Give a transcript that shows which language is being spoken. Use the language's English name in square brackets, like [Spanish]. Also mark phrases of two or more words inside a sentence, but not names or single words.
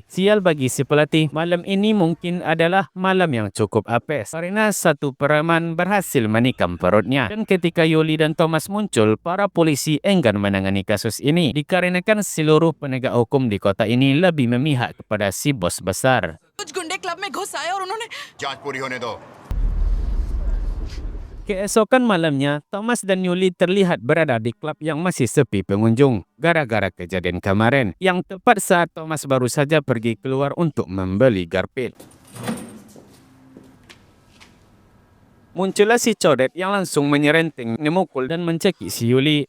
[Indonesian] Sial bagi si pelatih, malam ini mungkin adalah malam yang cukup apes karena satu preman berhasil menikam perutnya. Dan ketika Yuli dan Thomas muncul, para polisi enggan menangani kasus ini dikarenakan seluruh penegak hukum di kota ini lebih memihak kepada si bos besar. [Hindi] कुछ गुंडे क्लब में घुस आए और उन्होंने जांच पूरी होने दो। [Indonesian] Keesokan malamnya, Thomas dan Yuli terlihat berada di klub yang masih sepi pengunjung gara-gara kejadian kemarin, yang tepat saat Thomas baru saja pergi keluar untuk membeli garpit. Muncullah si codet yang langsung menyerenteng, memukul dan mencekik si Yuli.